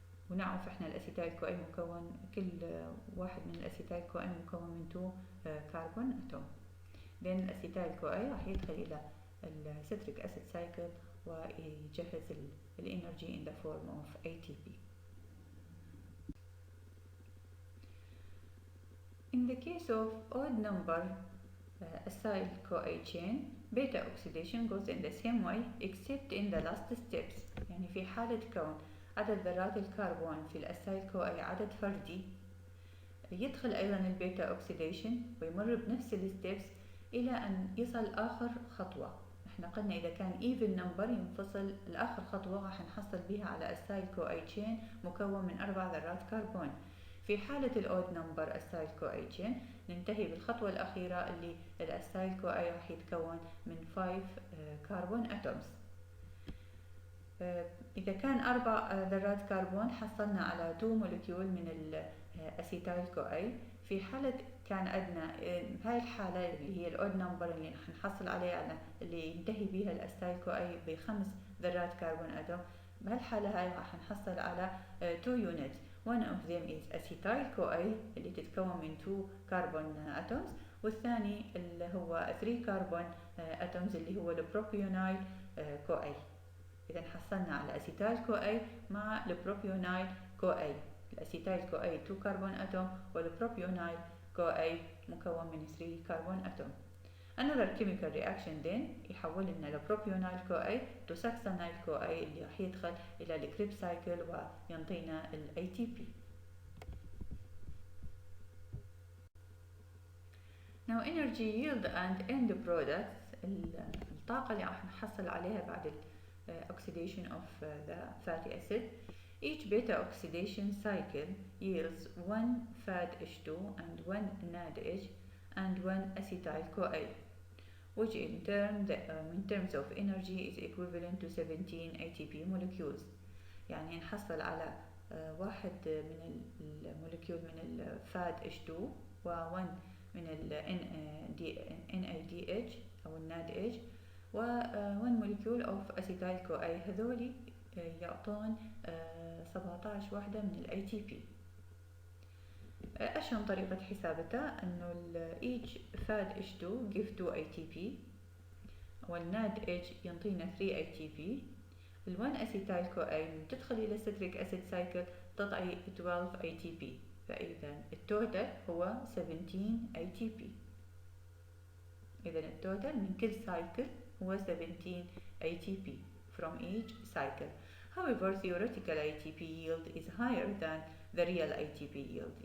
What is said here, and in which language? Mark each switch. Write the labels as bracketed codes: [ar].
[ar] ونعرف احنا الأسيتايل CoA مكون، كل واحد من الأسيتايل CoA مكون من 2 كربون أتوم. then الأسيتايل CoA راح يدخل إلى السيتريك أسيد سايكل ويجهز الإنرجي [en] in the form of ATP. In the case of odd number acyl CoA chain, beta oxidation goes in the same way except in the last steps. [ar] يعني في حالة كون عدد ذرات الكربون في الأسايل CoA عدد فردي، يدخل أيضا البيتا اوكسيديشن ويمر بنفس الستبس إلى أن يصل آخر خطوة. احنا قلنا إذا كان [en] even number [ar] ينفصل الآخر خطوة راح نحصل بها على أسايل CoA chain مكون من 4 ذرات كربون. في حالة الأود نمبر أسايل CoA chain ننتهي بالخطوة الأخيرة اللي الأسايل CoA راح يتكون من 5 كربون أتومز. إذا كان 4 ذرات كربون حصلنا على 2 مولكيول من الأسيتايل CoA. في حالة كان عندنا هاي الحالة اللي هي الأود نمبر اللي نحصل عليه على اللي ينتهي بها الأسايل CoA ب5 ذرات كربون أتوم، بهالحالة هاي راح نحصل على 2 units. [en] One of them is acetyl CoA [ar] اللي تتكون من [en] 2 carbon atoms، [ar] والثاني اللي هو [en] 3 carbon atoms [ar] اللي هو البروبيونايل [en] CoA. [ar] إذا حصلنا على أسيتايل كو أي مع البروبيونايل كو أي. الأسيتايل كو أي 2 كربون أتوم، والبروبيونايل كو أي مكون من 3 كربون أتوم. [en] Another chemical reaction then [ar] يحول لنا البروبيونايل كو أي to succinyl كو أي اللي راح يدخل إلى الكريب سايكل وينطينا ال ATP. [en] Now energy yield and end products، [ar] الطاقة اللي راح نحصل عليها بعد [en] oxidation of the fatty acid. Each beta oxidation cycle yields 1 FAD-H2 and 1 NADH and 1 acetyl CoA, which in terms of energy is equivalent to 17 ATP molecules. [ar] يعني نحصل على واحد من المولكيول من ال FAD-H2 و1 من ال NADH أو NADH و1 مولكيول of acetyl CoA. هذولي يعطون 17 وحدة من ال ATP. أشهر طريقة حسابتها إنه [en] each FAD-H2 give 2 ATP، [ar] والNADH ينطينا [en] 3 ATP. [ar] ال1 acetyl CoA من تدخل إلى [en] citric acid cycle [ar] تعطي 12 ATP، فإذا التوتال هو 17 ATP. إذا التوتال من كل cycle هو 17 ATP [en] from each cycle. However, theoretical ATP yield is higher than the real ATP yield.